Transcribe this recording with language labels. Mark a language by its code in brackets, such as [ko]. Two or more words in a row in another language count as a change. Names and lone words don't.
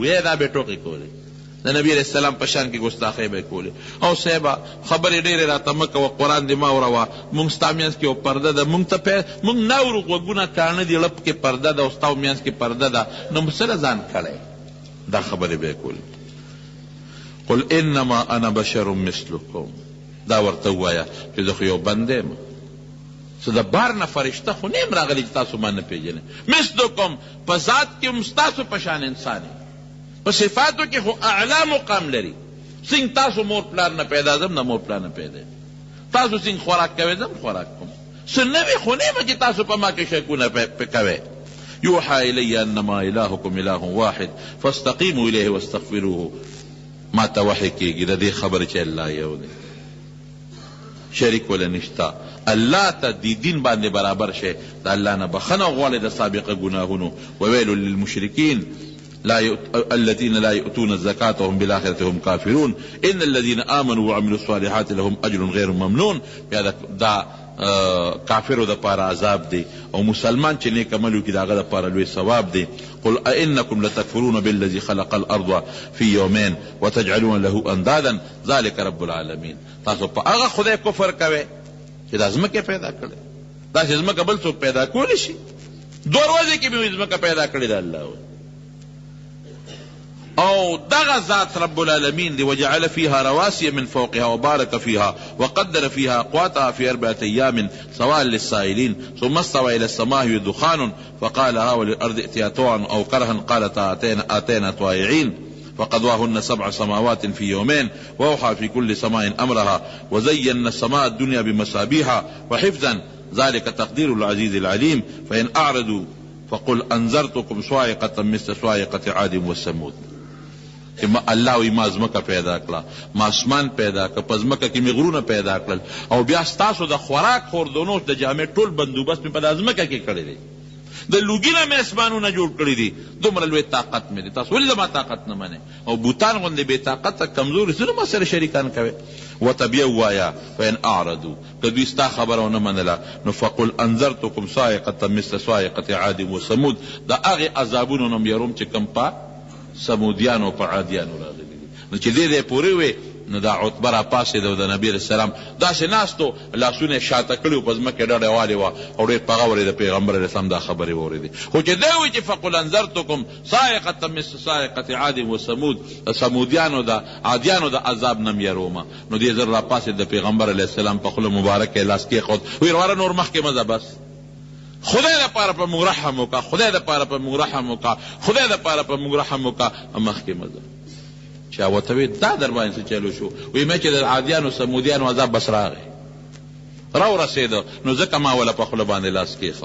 [ps] دا به ټوکې کولې، د نبي [ar] علیه السلام [ps] په شان کې ګستاخۍ به یې کولې. او صاحبه خبرې ډېرې راته مه کوه، قرآن دې مه اوروه، موږ ستا منځ کې یو پرده ده، موږ نه اورو، غوږونه کاڼه دي، لپ کې پرده ده او ستا منځ کې پرده ده، نو څه ځان کړی؟ دا خبرې به یې کولې. [ar] قل انما انا بشر مثلکم، [ps] دا ورته ووایه چې زه خو یو بنده یم، څه د بار نه فرشته خو نه یم راغلی چې تاسو ما نه پېژنئ. مثلکم په ذات کې هم ستاسو په شان انسان یم، په صفاتو کې خو اعلی مقام لري. څنګه تاسو مور پلار نه پیدا زم نه مور پلار نه پیدا، تاسو څنګه خوراک کوئ زم خوراک کوم، څه نوې خو نه یم چې تاسو په ما کې شکونه کوئ. [ar] یوحى الی انما الهکم اله واحد فاستقیموا الیه واستغفروه. [ps] ما ته وحی کېږي د دې خبرې چې الله یو دی، شریک ولا نشتا. الله ته دی دین باندې برابر شي، د الله نه بخنه غواړي د سابقه ګناهونو. [ar] وویل للمشرکین الذين لا يؤتون الزكاة وهم بالآخرة هم كافرون إن الذين آمنوا وعملوا الصالحات لهم أجر غير ممنون. [ps] دا کافرو د پاره عذاب دی، او مسلمان چې نیک عمل وکړي د هغه د پاره لوی ثواب دی. [ar] قل أئنكم لتكفرون بالذي خلق الأرض في يومين وتجعلون له أندادا ذلك رب العالمين. [ps] تاسو په هغه خدای کفر کوئ چې دا ځمکه پیدا کړې، دا چې ځمکه بل څوک پیدا کولی شي؟ 2 ورځې کې به ځمکه پیدا کړې ده الله. او دغه ذات [ar] رب العالمین [ps] دی. [ar] وجعل فيها رواسي من فوقها وبارك فيها وقدر فيها أقواتها في 4 أيام سواء للسائلين ثم استوى إلى السماء دخان فقال لها وللأرض ائتيا طوعا أو كرها قالتا آتينا طائعين فقضاهن 7 سماوات في يومين وأوحى في كل سماء أمرها وزينا السماء الدنيا بمصابيح وحفظا ذلك تقدير العزيز العليم. فإن أعرضوا فقل أنذرتكم صاعقة مثل صاعقة عاد وثمود. [ps] الله وی ما ځمکه پیدا کړه، ما اسمان پیدا کړه، په ځمکه کې مې غرونه پیدا کړل، او بیا ستاسو د خوراک خوردونو د جامې ټول بندوبست مې په دا ځمکه کې کړی دی، د لوګي نه مې اسمانونه جوړ کړي دي. دومره لوی طاقت مې دی، تاسو ولې زما طاقت نه منئ؟ او بوتان غوندې بې طاقته کمزوري څه ما سره شریکان کوئ؟ ورته بیا ووایه [ar] فإن أعرضوا، [ps] که دوی ستا خبره ونه منله نو [ar] فقل انذرتکم صاعقة مثل صاعقة عاد وثمود. [ps] د هغې عذابونو نه م یروم چې کوم په سمودیانو په عادیانو راغلي دي. نو چې دې پورې وې نو دا عتبه را پاسېده او د نبي [ar] علیه السلام [ps] داسې ناستو، لاسونه یې شاته کړي وو، په ځمکه ډډه والې وه او ډېر په غورې د پیغمبر [ar] علیه السلام [ps] دا خبرې واورېدې. خو چې دی وایي چې [ar] فقل انذرتکم صاعقة مثل صاعقة عاد وثمود، [ps] د سمودیانو د عادیانو د عذاب نه م یرومه، نو دې زر را پاسېد د پیغمبر [ar] علیه السلام [ps] په خوله مبارکه یې لاس کېښود، ویې وروره نور مخکې مه ځه، بس خدای د پاره په موږ رحم وکړه، خدای د پاره په موږ رحم وکړه، خدای د پاره په موږ رحم وکړه، مخکې مه ځه. چې ورته وی دا در باندې څه چلو شو؟ وی مې چې د عادیانو سمودیانو عذاب بس راغی راورسېده، نو ځکه ما وله په خوله باندې لاس کېښود.